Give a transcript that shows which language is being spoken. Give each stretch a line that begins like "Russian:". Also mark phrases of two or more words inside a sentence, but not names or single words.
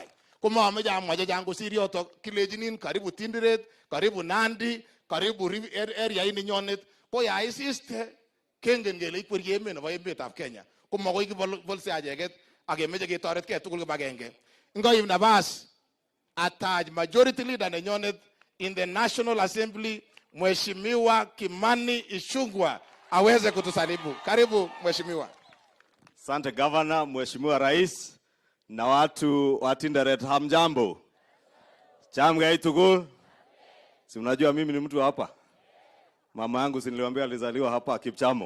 Kalenjin: Komameche amwa chechang kosir yotok, kilejinin karibu Tinderet, karibu Nandi,
Swahili: karibu area ini
Kalenjin: nyonet. Ko ya isiste kengen kele ikwerie emet nebo emetab Kenya. Komakoi kibolse acheket ak kemeche ketoretkei tugul kibagenge. Ngoib nabas atach
English: majority leader
Kalenjin: nenyonet
English: in the National Assembly,
Swahili: Mheshimiwa Kimani Ichung'wah aweze kutusalimu. Karibu Mheshimiwa. Asante Governor, Mheshimiwa Rais na watu wa Tinderet, hamjambo.
Kalenjin: Chamgai tugul.
Swahili: Si mnajua mimi ni mtu hapa. Mama yangu si niliwaambia alizaliwa hapa Kipchamo.